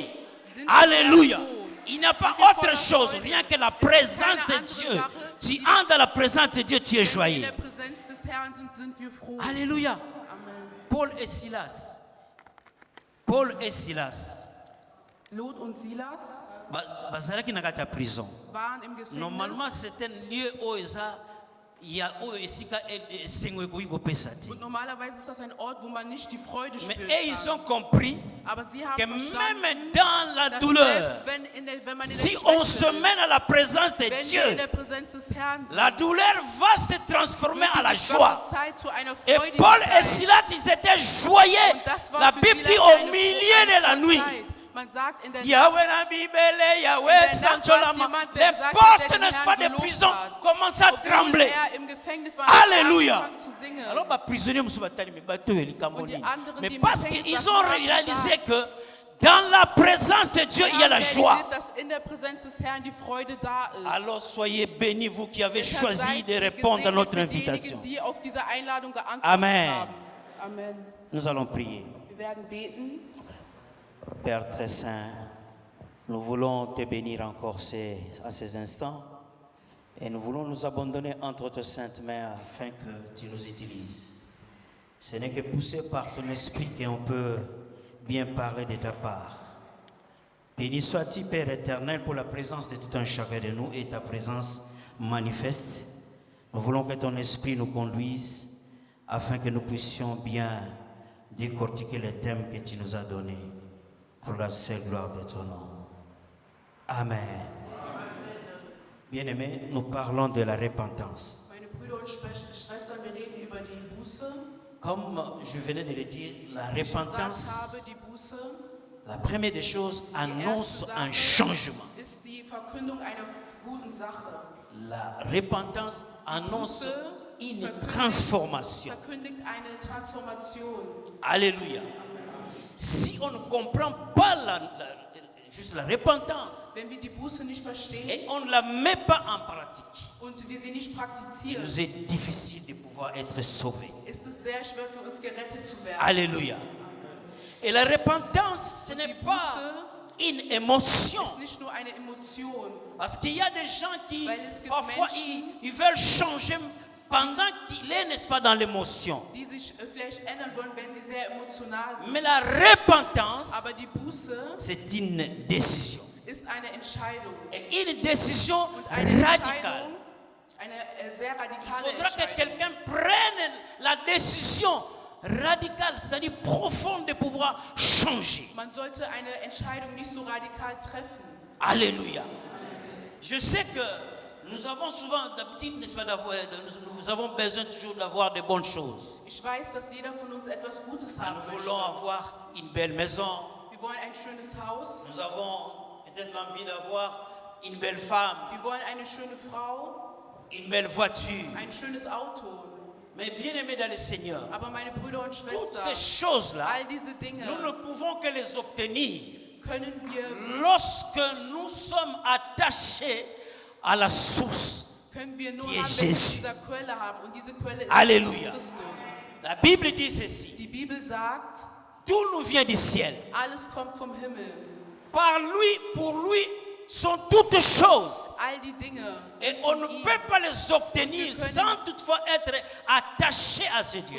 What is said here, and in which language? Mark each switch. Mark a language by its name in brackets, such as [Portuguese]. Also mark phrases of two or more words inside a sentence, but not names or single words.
[French] Alléluia. Il n'y a pas autre chose, rien que la présence de Dieu. Tu entres dans la présence de Dieu, tu es joyeux. Alléluia. Paul et Silas. [German] Lot und Silas [French] prison. [German] waren im Gefängnis. [French] Normalement, c'est un lieu où [German] und normalerweise ist das ein Ort, wo man nicht die Freude [French] mais [German] spürt. [French] ils ont compris [German] Aber sie haben [French] que [German] verstanden, [French] même dans la [German] dass [French] douleur, [German] selbst wenn man in der [French] si on [German] Schwäche [French] se met dans la présence de [German] wenn wir in [French] Dieu, [German] der Präsenz des Herrn sind, [French] la douleur va se transformer en la [German] wird diese [French] joie. [German] schwache Zeit zu einer [French] Et [German] freudigen [French] Paul et [German] Zeit. [French] Silas, ils étaient joyeux. [German] Und das war [French] La [German] für [French] Bible [German] Silas [French] dit au [German] eine [French] milieu de la nuit. [German] Zeit. Man sagt in der [Lingala] Yahweh na Bibele, Yahweh [German] In der Nacht Sancholama. war es jemand, der [French] Les [German] sagte, [French] portes, [German] der den [French] n'est-ce pas, [German] Herrn [French] des [German] gelobt [French] prisons [German] hat. [French] commencent à [German] Obwohl [French] trembler. [German] er im Gefängnis war, [French] Alléluia. [German] hat er angefangen zu singen. [French] Alors, les prisonniers, [German] Und die anderen, [French] mais [German] die im [French] parce [German] Gefängnis [French] qu'ils [German] saßen, [French] ont [German] haben [French] réalisé [German] gesagt, [French] que dans la présence de Dieu, il y a la joie. [German] dass in der Präsenz des Herrn die Freude da ist. [French] Alors, soyez bénis, vous qui avez [German] Deshalb [French] choisi [German] seid [French] de [German] ihr [French] répondre à [German] gesegnet [French] notre [German] für diejenigen, [French] invitation. [German] die auf diese Einladung geantwortet [French] Amen. [German] haben. [French] Amen. Nous allons prier. [German] Wir werden beten. [French] Père très saint, nous voulons te bénir encore à ces instants et nous voulons nous abandonner entre tes saintes mains afin que tu nous utilises. Ce n'est que poussé par ton esprit qu'on peut bien parler de ta part. Béni sois-tu, Père éternel, pour la présence de tout un chacun de nous et ta présence manifeste. Nous voulons que ton esprit nous conduise afin que nous puissions bien décortiquer les thèmes que tu nous as donnés pour la seule gloire de ton nom. Amen. Bien-aimés, nous parlons de la repentance. [German] Meine Brüder und Schwestern, wir reden über die Buße. [French] Comme je venais de le dire, la [German] Wie ich gesagt [French] repentance, [German] habe, die Buße [French] la première des choses, annonce un changement. [German] ist die Verkündung einer guten Sache. [French] La repentance annonce une transformation. [German] Verkündigt eine Transformation. [French] Alléluia. Si on ne comprend pas juste la repentance, [German] wenn wir die Buße nicht verstehen [French] et on ne la met pas en pratique, [German] und wir sie nicht [French] il [German] praktizieren, [French] nous est difficile de pouvoir être sauvés. [German] ist es sehr schwer für uns gerettet zu werden. [French] Alléluia. Et la repentance, ce n'est pas une émotion. [German] Ist nicht nur eine Emotion, [French] Parce qu'il y a des gens qui, [German] weil es gibt [French] parfois, [German] Menschen, [French] ils veulent changer pendant qu'il est, n'est-ce pas, dans l'émotion. [German] die sich vielleicht ändern wollen, wenn sie sehr emotional sind. [French] Mais la repentance, [German] Aber die Buße [French] c'est une décision. [German] ist eine Entscheidung. [French] Et une décision [German] Und eine [French] radicale. [German] Entscheidung, eine sehr [French] Il [German] radikale [French] faudra que [German] Entscheidung. [French] quelqu'un prenne la décision radicale, c'est-à-dire profonde, de pouvoir changer. [German] Man sollte eine Entscheidung nicht so radikal treffen. [French] Alléluia. Je sais que nous avons souvent d'habitude, n'est-ce pas, nous avons besoin toujours d'avoir de bonnes choses. [German] Ich weiß, dass jeder von uns etwas Gutes haben [French] Nous [German] möchte. [French] voulons avoir une belle maison. [German] Wir wollen ein schönes Haus. [French] Nous avons peut-être l'envie d'avoir une belle femme, [German] Wir wollen eine schöne Frau, [French] une belle voiture. [German] ein schönes Auto. [French] Mais bien aimés dans le Seigneur, [German] Aber meine Brüder und [French] toutes ces [German] Schwestern, [French] choses-là, [German] all diese Dinge [French] nous ne pouvons que les obtenir [German] können wir [French] lorsque nous sommes attachés à la source. [German] nur [French] qui [German] haben, [French] est [German] wenn wir [French] Jésus. [German] diese Quelle haben. Und diese Quelle ist [French] Alléluia. [German] Jesus Christus. [French] La Bible dit ceci, [German] Die Bibel sagt, [French] tout nous vient du ciel. [German] alles kommt vom Himmel. [French] Par lui, pour lui, sont toutes choses. [German] All die Dinge [French] Et [German] sind [French] on [German] von [French] ne [German] ihm. [French] peut pas les obtenir [German] Wir können- [French] sans toutefois être attaché à ce Dieu.